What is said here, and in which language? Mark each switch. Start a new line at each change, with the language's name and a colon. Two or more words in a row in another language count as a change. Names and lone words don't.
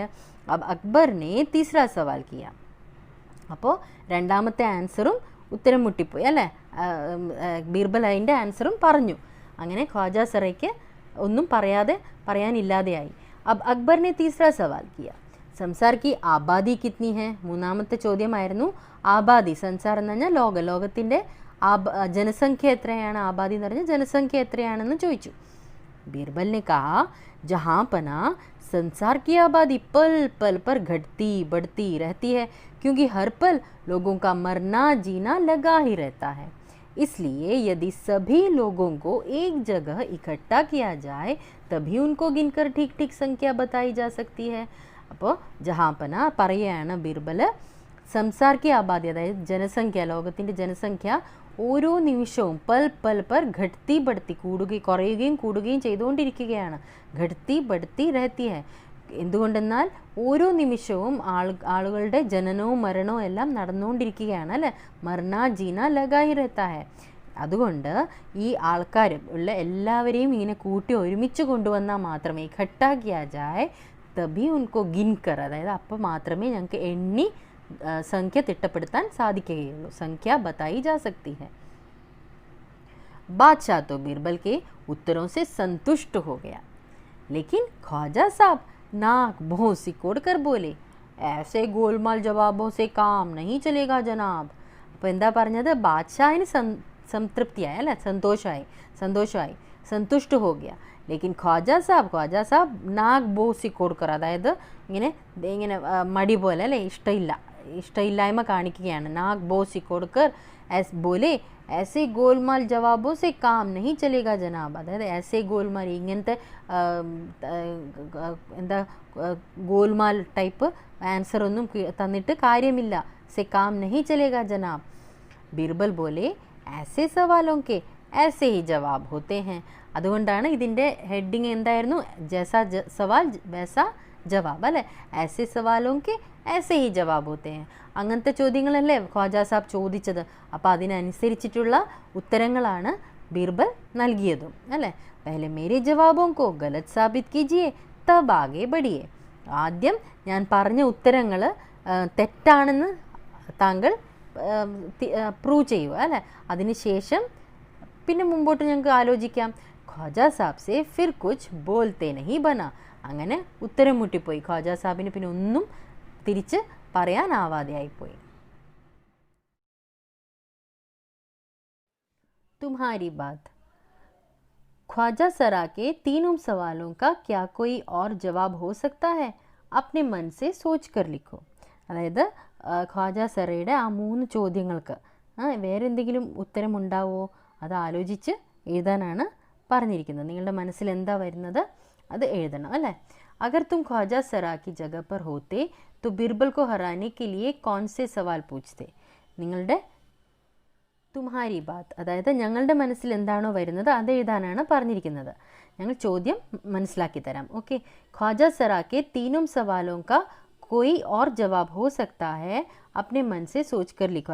Hindi: अकबर ने तीसरा सवाल किया.
Malayalam: അപ്പോൾ രണ്ടാമത്തെ ആൻസറും ഉത്തരം മുട്ടിപ്പോയി അല്ലേ. ബീർബൽ അതിൻ്റെ ആൻസറും പറഞ്ഞു. അങ്ങനെ ख्वाजा സറയ്ക്ക് ഒന്നും പറയാനില്ലാതെയായി.
Hindi: अब अकबर ने तीसरा सवाल किया, संसार की आबादी कितनी है?
Malayalam: മൂന്നാമത്തെ ചോദ്യമായിരുന്നു ആബാദി. സംസാർ എന്ന് പറഞ്ഞാൽ ലോകത്തിൻ്റെ जनसंख्या എത്രയാണ്? ആബാദി എന്ന് പറഞ്ഞാൽ जनसंख्या എത്രയാണെന്ന് ചോദിച്ചു.
Hindi: बीरबल ने कहा, जहाँ पना संसार की आबादी पल पल पर घटती बढ़ती रहती है, क्योंकि हर पल लोगों का मरना जीना लगा ही रहता है. इसलिए यदि सभी लोगों को एक जगह इकट्ठा किया जाए तभी उनको गिनकर ठीक ठीक संख्या बताई जा सकती है.
Malayalam: അപ്പോൾ ജഹാംപന പറയുകയാണ് ബീർബൽ,
Hindi: संसार की आबादी,
Malayalam: അതായത് ജനസംഖ്യ, ലോകത്തിൻ്റെ ജനസംഖ്യ ഓരോ നിമിഷവും
Hindi: पल पल पर घटती बढ़ती,
Malayalam: കുറയുകയും കൂടുകയും ചെയ്തുകൊണ്ടിരിക്കുകയാണ്.
Hindi: घटती बढ़ती रहती है.
Malayalam: എന്തുകൊണ്ടെന്നാൽ ഓരോ നിമിഷവും ആളുകളുടെ ജനനവും മരണവും എല്ലാം നടന്നുകൊണ്ടിരിക്കുകയാണ് അല്ലേ.
Hindi: मरना जीना लगा ही रहता है.
Malayalam: അതുകൊണ്ട് ഈ ആൾക്കാർ ഉള്ള എല്ലാവരെയും ഇങ്ങനെ കൂട്ടി ഒരുമിച്ച് കൊണ്ടുവന്നാൽ മാത്രമേ
Hindi: इकट्ठा किया जाए तभी उनको गिनकर,
Malayalam: അതായത് അപ്പോൾ മാത്രമേ ഞങ്ങൾക്ക് എണ്ണി സംഖ്യ തിട്ടപ്പെടുത്താൻ സാധിക്കുകയുള്ളൂ.
Hindi: संख्या बताई जा सकती है. बादशाह तो बीरबल के उत्तरों से संतुष्ट हो गया, लेकिन ख्वाजा साहब नाक भौं सिकोड़ कर बोले, ऐसे गोलमाल जवाबों से काम नहीं चलेगा जनाब.
Malayalam: അപ്പോൾ എന്താ പറഞ്ഞത്? ബാദ്ഷാഹിന് സംതൃപ്തിയായി അല്ലേ, സന്തോഷമായി
Hindi: संतुष्ट हो गया. लेकिन ख्वाजा साहब नाक भौं सिकोड़ कर,
Malayalam: അതായത് ഇങ്ങനെ മടി പോലെ അല്ലേ, ഇഷ്ടമില്ലായ്മ കാണിക്കുകയാണ്.
Hindi: नाक भौं सिकोड़ कर बोले, ऐसे गोलमाल जवाबों से काम नहीं चलेगा जनाब.
Malayalam: അതായത്
Hindi: ऐसे गोलमाल,
Malayalam: ഇങ്ങനത്തെ എന്താ ഗോൽമാൽ
English: type answer
Malayalam: ഒന്നും തന്നിട്ട് കാര്യമില്ല.
Hindi: से काम नहीं चलेगा जनाब. ബീർബൽ बोले, ऐसे सवालों के ऐसे ही जवाब होते हैं.
Malayalam: അതുകൊണ്ടാണ് ഇതിൻ്റെ ഹെഡിങ് എന്തായിരുന്നു? ജൈസാ സവാൽ വൈസാ ജവാബ് അല്ലേ.
Hindi: ऐसे सवालों के ऐसे ही जवाब होते हैं.
Malayalam: അങ്ങനത്തെ ചോദ്യങ്ങളല്ലേ ख्वाजा साहब ചോദിച്ചത്. അപ്പോൾ അതിനനുസരിച്ചിട്ടുള്ള ഉത്തരങ്ങളാണ് ബീർബൽ നൽകിയതും അല്ലേ.
Hindi: पहले मेरे जवाबों को गलत साबित कीजिए तब आगे बढ़िए.
Malayalam: ആദ്യം ഞാൻ പറഞ്ഞ ഉത്തരങ്ങൾ തെറ്റാണെന്ന് താങ്കൾ പ്രൂവ് ചെയ്യുക അല്ലേ. അതിനുശേഷം പിന്നെ മുമ്പോട്ട് ഞങ്ങൾക്ക് ആലോചിക്കാം.
Hindi: ख्वाजा साहब से फिर कुछ बोलते नहीं बना.
Malayalam: അങ്ങനെ ഉത്തരം മുട്ടിപ്പോയി. ख्वाजा साहബിന് പിന്നെ ഒന്നും തിരിച്ച് പറയാനാവാതെയായിപ്പോയി.
Hindi: तुम्हारी बात. ख्वाजा सरा के तीनों सवालों का क्या कोई और जवाब हो सकता है? अपने मन से सोच कर लिखो.
Malayalam: അതായത് ख्वाजा സറയുടെ ആ 3 ചോദ്യങ്ങൾക്ക് വേറെ എന്തെങ്കിലും ഉത്തരം ഉണ്ടാവോ അത് ആലോചിച്ച് എഴുതാനാണ് പറഞ്ഞിരിക്കുന്നത്. നിങ്ങളുടെ മനസ്സിൽ എന്താ വരുന്നത് അത് എഴുതണം അല്ലേ.
Hindi: अगर तुम ख्वाजा सरा की जगह पर होते तो बीरबल को हराने के लिए कौन से सवाल पूछते?
Malayalam: നിങ്ങളുടെ
Hindi: तुम्हारी बात,
Malayalam: അതായത് ഞങ്ങളുടെ മനസ്സിൽ എന്താണോ വരുന്നത് അത് എഴുതാനാണ് പറഞ്ഞിരിക്കുന്നത്. ഞങ്ങൾ ചോദ്യം മനസ്സിലാക്കി തരാം. ഓക്കെ.
Hindi: ख्वाजा सरा के तीनों सवालों का कोई और जवाब हो सकता है, अपने मन से सोच कर लिखो.